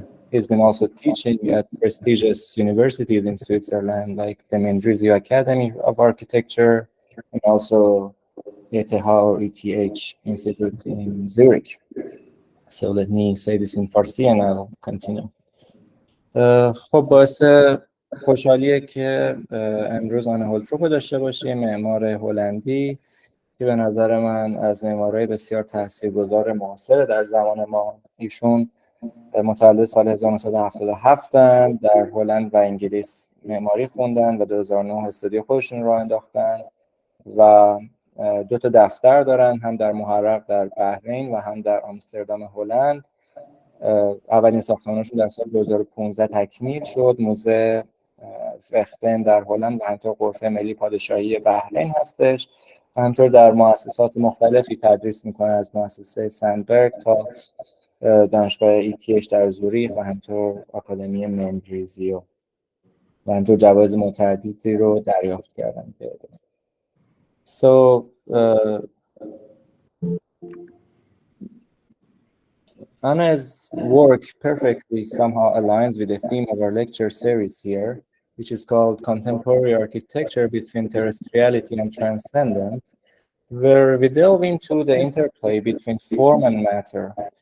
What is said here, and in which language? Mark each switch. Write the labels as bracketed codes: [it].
[en] He's been also teaching at prestigious universities in Switzerland, like the Academy of Architecture, and also ETH Institute in Zurich. So let me say this in Farsi and I'll continue. [fa] خب باعث خوشحالیه که امروز آن هولتروپ رو داشته باشیم، معمار هلندی که به نظر من از معمارای بسیار تاثیرگذار معاصر در زمان ما. ایشون متولد سال 1977 در هلند و انگلیس معماری خوندن و 2009 استودیو خودشون رو انداختن و دو تا دفتر دارن، هم در محرق در بحرین و هم در آمستردام هلند. اولین ساختمانشون در سال 2015 تکمیل شد. موزه فختن در هلند و همینطور غرفه ملی پادشاهی بحرین هستش و همینطور در مؤسسات مختلفی تدریس میکنه، از مؤسسه سندبرگ تا دانشگاه ETH در زوریخ و همینطور آکادمی منریزی و همینطور جوایز متعددی رو دریافت کردن. [en] So Anna's work perfectly somehow aligns with the theme of our lecture series here, which is called Contemporary Architecture Between Terrestriality and Transcendence, where we delve into the interplay between form and matter.